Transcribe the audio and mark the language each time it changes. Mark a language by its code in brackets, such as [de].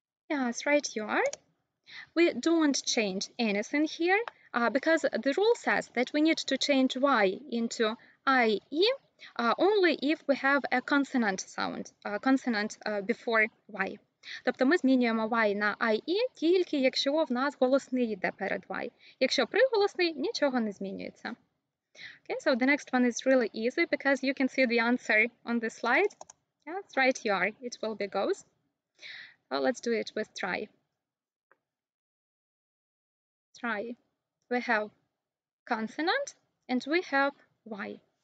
[en] Yes, right you are. We don't change anything here because the rule says that we need to change y into ie only if we have a consonant sound, consonant before y. [uk] Тобто ми змінюємо y на ie тільки якщо в нас голосний йде перед y. Якщо приголосний, нічого не змінюється. [en] Okay, so the next one is really easy because you can see the answer on the slide. Yeah, that's right, you are. It will be goes. Well, let's do it with try. Try. We have consonant and we have y.